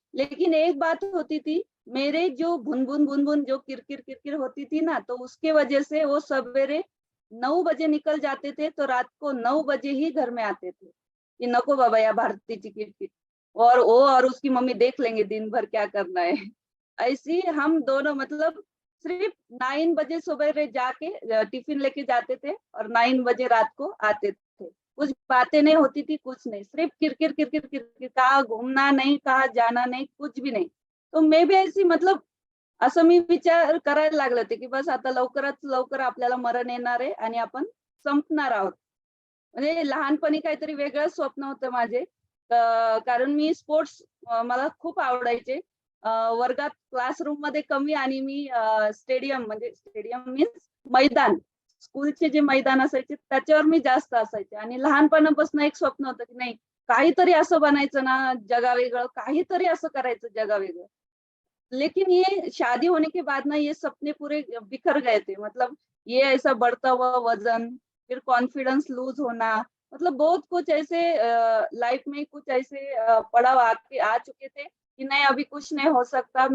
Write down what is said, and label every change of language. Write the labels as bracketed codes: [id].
[hi] लेकिन एक बात होती थी, मेरे जो भुन जो किरकिर किरकिर होती थी ना, तो उसके वजह से वो सवेरे 9 बजे निकल जाते थे, तो रात को 9 बजे ही घर में आते थे कि [mr] नको बाबा या भारतीची किरकिर, [hi] और वो और उसकी मम्मी देख लेंगे दिन भर क्या करना है। ऐसी हम दोनों मतलब सिर्फ 9 बजे सुबह जाके टिफिन लेके जाते थे और 9 बजे रात को आते थे। कुछ बातें नहीं होती थी, कुछ नहीं, सिर्फ किरकिर किरकिर किरकिर, कहाँ घूमना नहीं, कहाँ जाना नहीं, कुछ भी नहीं। तो मैं भी ऐसी मतलब [mr] असं मी विचार करायला लागले होते की बस आता लवकरात लवकर आपल्याला मरण येणार आहे आणि आपण संपणार आहोत। म्हणजे लहानपणी काहीतरी वेगळं स्वप्न होतं माझे. कारण मी स्पोर्ट्स मला खूप आवडायचे. वर्गात क्लासरूम मध्ये कमी आणि मी स्टेडियम म्हणजे स्टेडियम मीन्स मैदान, स्कूलचे जे मैदान असायचे त्याच्यावर मी जास्त असायचे आणि लहानपणापासून एक स्वप्न होतं की नाही काहीतरी असं बनायचं ना जगावेगळं, काहीतरी असं करायचं जगावेगळं. [hi] लेकिन ये शादी होने के बाद ना ये सपने पूरे बिखर गए थे। मतलब ये ऐसा बढ़ता हुआ वजन, फिर कॉन्फिडेंस लूज होना, मतलब बहुत कुछ ऐसे लाइफ में कुछ ऐसे पड़ाव आके आ चुके थे कि नहीं अभी कुछ नहीं हो सकता।